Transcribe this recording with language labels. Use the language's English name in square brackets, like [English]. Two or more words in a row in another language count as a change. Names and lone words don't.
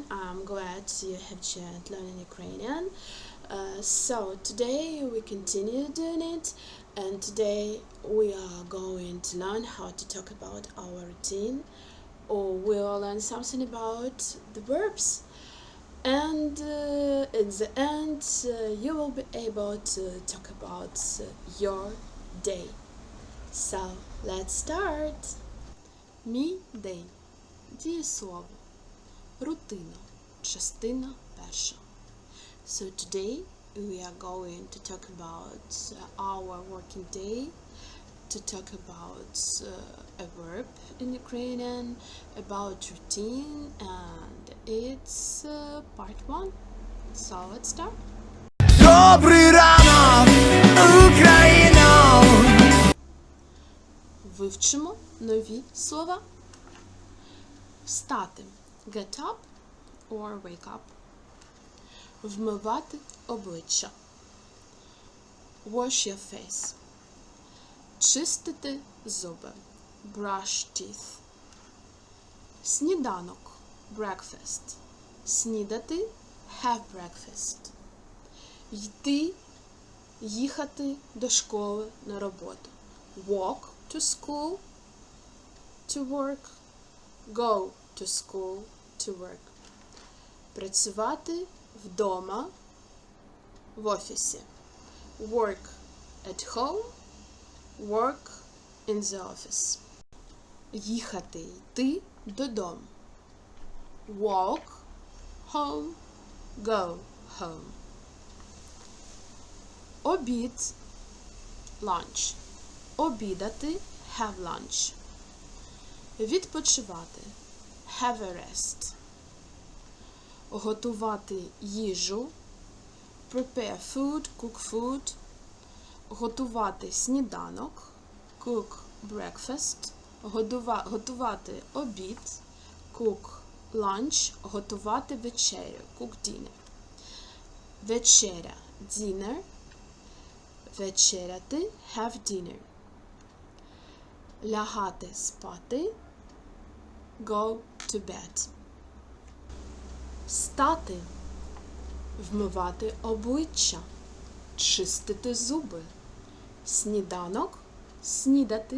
[English] I'm glad you have joined learning Ukrainian. So today we continue doing it, and today we are going to learn how to talk about our routine, or we'll learn something about the verbs. And in the end, you will be able to talk about your day. So, let's start. [Ukrainian] Мій день. Дієслово. Рутина. Частина перша. [English] So today we are going to talk about our working day, to talk about a verb in Ukrainian, about routine, and it's part 1. So let's start. [Ukrainian] Добрий ранок, Україно! Вивчимо нові слова. Встати. [English] Get up or wake up. [Ukrainian] Вмивати обличчя. [English] Wash your face. [Ukrainian] Чистити зуби. [English] Brush teeth. Сніданок. Breakfast. Снідати. Have breakfast. [Ukrainian] Йти. Їхати до школи на роботу. [English] Walk to school, to work. Go to school, to work. [Ukrainian] Працювати вдома, в офісі. [English] Work at home, work in the office. [Ukrainian] Їхати, йти додому. [English] Walk home, go home. [Ukrainian] Обід, lunch. Обідати, [English] have lunch. Відпочивати, have a rest. [Ukrainian] Готувати їжу, [English] prepare food, cook food. [Ukrainian] Готувати сніданок, [English] cook breakfast. [Ukrainian] Готувати обід, [English] cook lunch. [Ukrainian] Готувати вечерю, [English] cook dinner. [Ukrainian] Вечеря, dinner. Вечеряти, [English] have dinner. [Ukrainian] Лягати спати, [English] go to bed. [Ukrainian] Встати, вмивати обличчя, чистити зуби. Сніданок, снідати.